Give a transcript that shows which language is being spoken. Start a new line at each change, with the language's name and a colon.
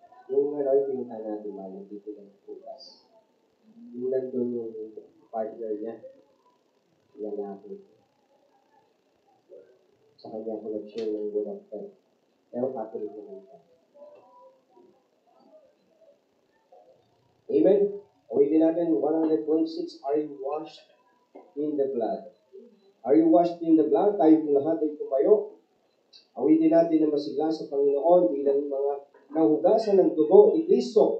Filipino: Yung pinunta natin, malang dito ng putas. Yung nandun yung partner niya, lalaki. Sa kanya ko nag-share ng word of faith. Pero Catholic naman siya. Amen? Ulitin natin,
English: 126, are you washed in the blood? Are you washed in the blood?
Filipino: Tayo po lahat ay tumayo. Awitin natin na masigla sa Panginoon bilang mga nahugasan ng dugo ni Kristo.